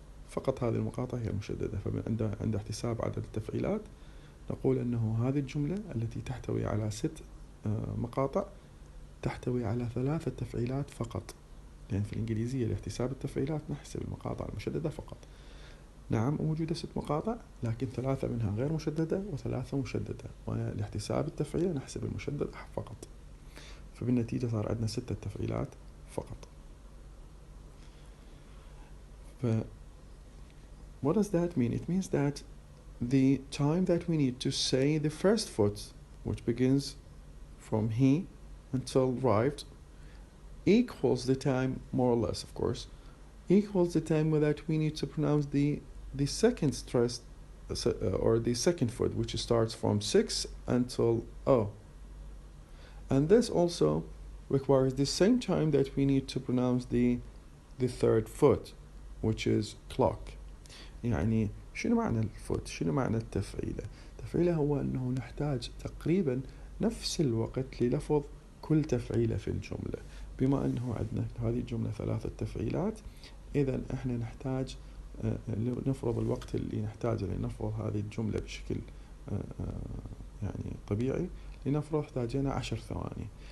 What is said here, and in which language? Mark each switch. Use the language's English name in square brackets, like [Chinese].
[Arabic] فقط هذه المقاطع هي المشددة. فعند احتساب عدد التفعيلات نقول أنه هذه الجملة التي تحتوي على 6 مقاطع تحتوي على 3 تفعيلات فقط، لأن في الإنجليزية لاحتساب التفعيلات نحسب المقاطع المشددة فقط. نعم موجودة 6 مقاطع، لكن 3 منها غير مشددة و3 مشددة، ولاحتساب التفعيلة نحسب المشدد فقط. فبالنتيجة صار عندنا 6 تفعيلات فقط. [English] But what does that mean? It means that the time that we need to say the first foot, which begins from he until arrived, equals the time, more or less, of course, equals the time that we need to pronounce the second stressed or the second foot, which starts from 6 until O. And this also requires the same time that we need to pronounce the third foot, which is clock. [Arabic] يعني شنو معنى الفوت؟ شنو معنى التفعيلة؟ التفعيلة هو أنه نحتاج تقريبا نفس الوقت للفظ كل تفعيلة في الجملة. بما أنه عندنا هذه الجملة 3 تفعيلات، إذا إحنا نحتاج نفرض الوقت اللي نحتاجه لنفرض هذه الجملة بشكل يعني طبيعي، لنفرض احتاجنا 10 ثواني.